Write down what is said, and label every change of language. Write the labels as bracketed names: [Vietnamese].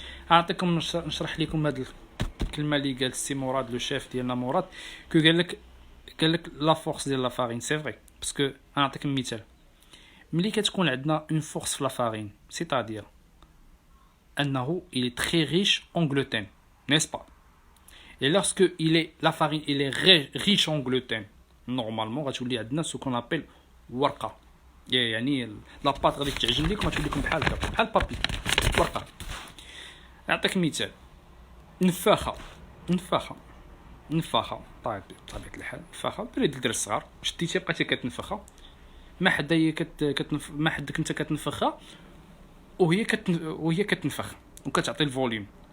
[Arabic] نعطيكم نشرح لكم هاد الكلمه اللي قال السي مراد لو شيف ديالنا مراد، كو قال لك لا فورس ديال لا فارين. سي فري، باسكو نعطيكم مثال. ملي كتكون عندنا اون فورس في لا فارين، سيتادير انه [French] il est très riche en gluten, n'est-ce pas? Et lorsque la farine est riche en gluten, normalement [Arabic] غتولي عندنا [French] ce qu'on appelle ورقه. [Arabic] يعني لا باط غادي تعجن لكم، غتولي لكم بحال هكا، بحال بابي ورقه. نعطيك مثال: نفاخه بطبيعه الحال، نفاخه بريد الدري الصغار، شديتيها بقيتي كتنفخها، ما حدك انت كتنفخها وهي كتنفخ وكتعطي الفوليوم.